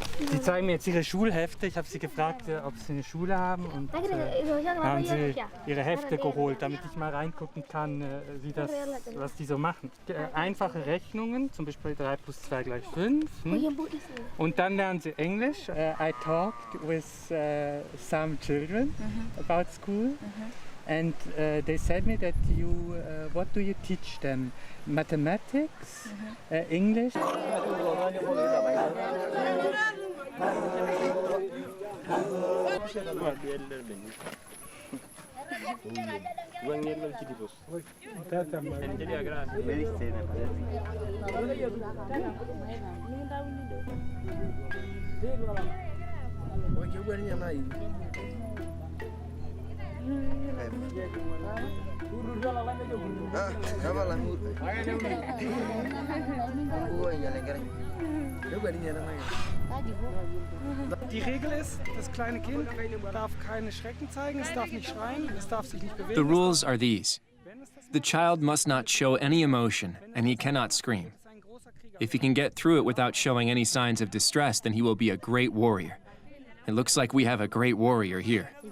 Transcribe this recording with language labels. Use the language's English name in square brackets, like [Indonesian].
[German] Die zeigen mir jetzt ihre Schulhefte. Ich habe sie gefragt, ob sie eine Schule haben, und haben sie ihre Hefte geholt, damit ich mal reingucken kann, was die so machen. Einfache Rechnungen, zum Beispiel 3 + 2 = 5. Und dann lernen sie Englisch. [English] I talked with some children about school. And they said me that what do you teach them? Mathematics, English? [German] Die Regel ist, das kleine Kind darf keine Schrecken zeigen, es darf nicht schreien, es darf sich nicht bewegen. [English] The rules are these. The child must not show any emotion, and he cannot scream. If he can get through it without showing any signs of distress, then he will be a great warrior. It looks like we have a great warrior here.